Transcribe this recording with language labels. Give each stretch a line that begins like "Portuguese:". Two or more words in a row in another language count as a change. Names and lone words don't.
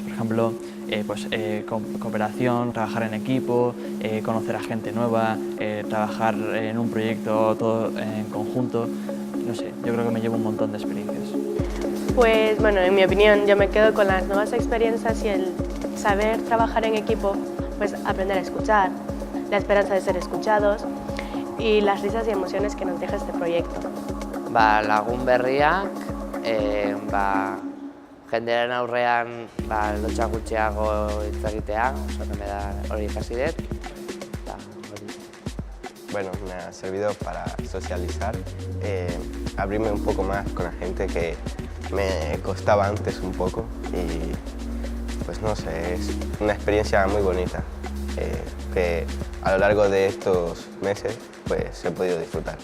Spanish: Por ejemplo, cooperación, trabajar en equipo, conocer a gente nueva, trabajar en un proyecto todo en conjunto. No sé, yo creo que me llevo un montón de experiencias. Pues bueno, en mi opinión, yo me quedo con las nuevas experiencias y el saber trabajar en equipo, pues aprender a escuchar, la esperanza de ser escuchados y las risas y emociones que nos deja este proyecto.
Basque: Lagun berriak, jendearen aurrean lotxa gutxiago hitz egitea, me da hori ikasi dut.
Spanish: Bueno, me ha servido para socializar, abrirme un poco más con la gente que me costaba antes un poco y pues no sé, es una experiencia muy bonita que a lo largo de estos meses pues he podido disfrutar.